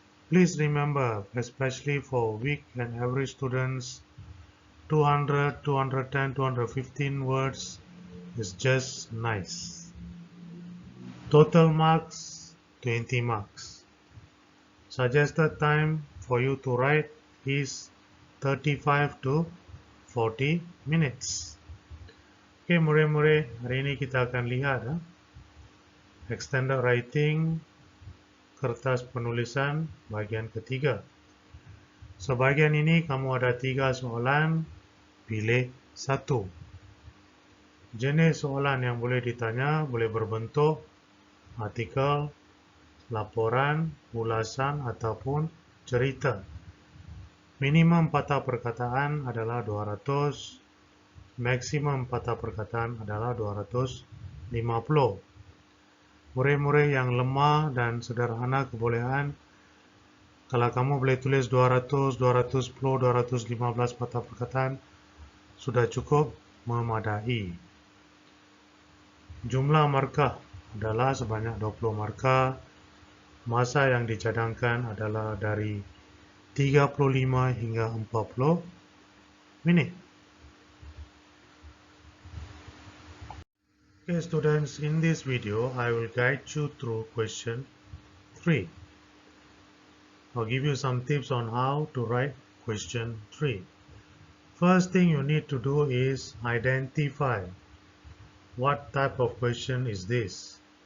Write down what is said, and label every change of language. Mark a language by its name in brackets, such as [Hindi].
[English] Please remember, especially for weak and average students, 200, 210, 215 words is just nice. Total marks, 20 marks. Suggested time for you to write is 35 to 40 minutes. [Malay] Oke, murid-murid, hari ini kita akan lihat extended writing kertas penulisan bagian ketiga. Sebagian ini kamu ada 3 soalan, pilih 1. Jenis soalan yang boleh ditanya boleh berbentuk artikel, laporan, ulasan, ataupun cerita. Minimum patah perkataan adalah 200, maksimum patah perkataan adalah 250. Murid-murid yang lemah dan sederhana kebolehan, kalau kamu boleh tulis 200, 210, 215 patah perkataan, sudah cukup memadai. Jumlah markah adalah sebanyak 20 markah. Masa yang dicadangkan adalah dari 35 hingga 40 minit. [English] Okay, students, in this video, I will guide you through question 3. I'll give you some tips on how to write question 3. First thing you need to do is identify what type of question is this.